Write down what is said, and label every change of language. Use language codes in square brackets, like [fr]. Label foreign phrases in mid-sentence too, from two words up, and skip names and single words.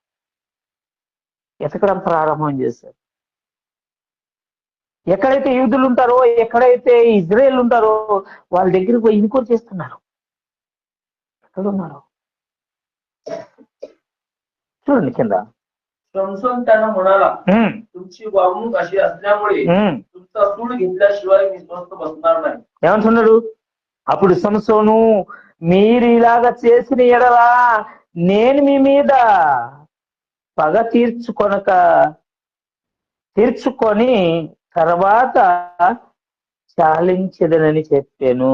[te] ఎతకడం ప్రారంభం చేశారు. ఎక్కడైతే యూదులు ఉంటారో, ఎక్కడైతే ఇజ్రాయేల్ ఉంటారో వాళ్ళ దగ్గరికి పోయి ఇన్క్వైరీ చేస్తున్నారు. ఎక్కడున్నారు చూడండి కింద. [mr] शमसोन त्यांना म्हणाला, तुमची वागणूक अशी असल्यामुळे तुमचा सूड घेतल्याशिवाय मी स्वस्थ बसणार नाही. [te] ఏమంటున్నాడు? అప్పుడు సంసోను, మీరు ఇలాగ చేసిన ఎడలా నేను మీ మీద పగ తీర్చుకొని తర్వాత చాలించదనని చెప్పాను.